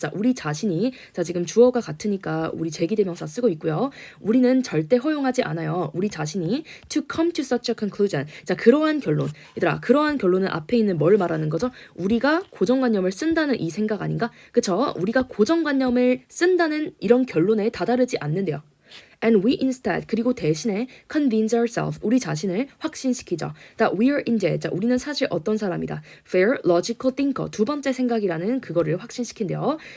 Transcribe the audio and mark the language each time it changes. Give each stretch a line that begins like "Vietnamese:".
Korean: 자, 우리 자신이 자, 지금 주어가 같으니까 우리 제기대명사 쓰고 있고요. 우리는 절대 허용하지 않아요. 우리 자신이
English: to come to such a conclusion.
Korean: 자, 그러한 결론. 얘들아, 그러한 결론은 앞에 있는 뭘 말하는 거죠? 우리가 고정관념을 쓴다는 이 생각 아닌가? 그쵸? 우리가 고정관념을 쓴다는 이런 결론에 다다르지 않는데요.
English: And we instead,
Korean: 그리고 대신에
English: convince ourselves,
Korean: 우리 자신을 확신시키죠.
English: That we're indeed,
Korean: 자, 우리는 사실 어떤 사람이다.
English: Fair, logical thinker,
Korean: 두 번째 생각이라는 그거를 확신시킨대요.